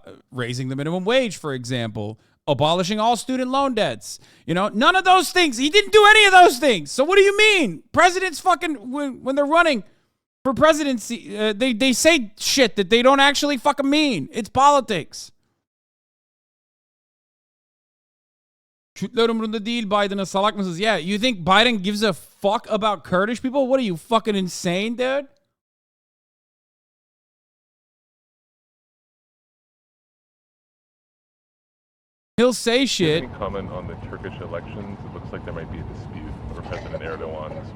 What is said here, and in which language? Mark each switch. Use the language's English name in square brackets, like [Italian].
[English] Raising the minimum wage, for example. Abolishing all student loan debts. You know, none of those things. He didn't do any of those things. So what do you mean? Presidents fucking, when they're running for presidency, they say shit that they don't actually fucking mean. It's politics. [Turkish] Kürtler umurunda değil Biden'a, salak mısınız? [English] Yeah, you think Biden gives a fuck about Kurdish people? What are you, fucking insane, dude? He'll say shit. Any comment on the Turkish elections? It looks like there might be a dispute over President Erdogan's.